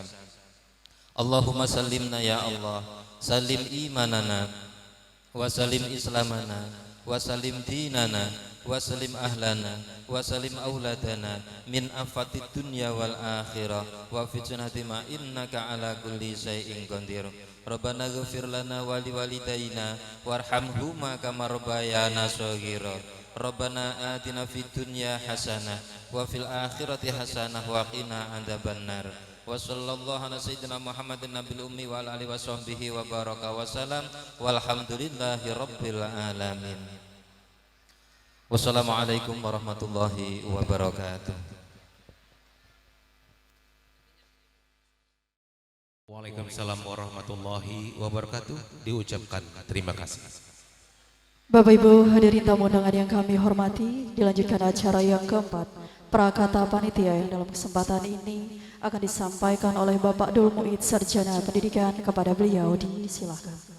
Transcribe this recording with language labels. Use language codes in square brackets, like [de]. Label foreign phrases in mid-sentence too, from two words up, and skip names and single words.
[ar] اللهم سلمنا يا الله، سلم إيماننا وسلم إسلامنا وسلم ديننا وسلم أهلنا وسلم أولادنا من آفات الدنيا والآخرة وفتنة ما إنك على كل شيء قدير. ربنا اغفر لنا ولوالدينا وارحمهما كما ربيانا صغيرا. ربنا آتنا في الدنيا حسنة وفي الآخرة حسنة وقنا عذاب النار. وصلى الله على سيدنا محمد النبي الأمي وعلى آله وصحبه وبارك وسلم والحمد لله رب العالمين. والسلام عليكم ورحمة الله وبركاته. وعليكم السلام ورحمة الله وبركاته. [id] Diucapkan terima kasih. Bapak Ibu hadirin tamu undangan yang kami hormati, dilanjutkan acara yang keempat. Prakata panitia yang dalam kesempatan ini akan disampaikan oleh Bapak Dul Mu'id Sarjana Pendidikan. Kepada beliau disilakan.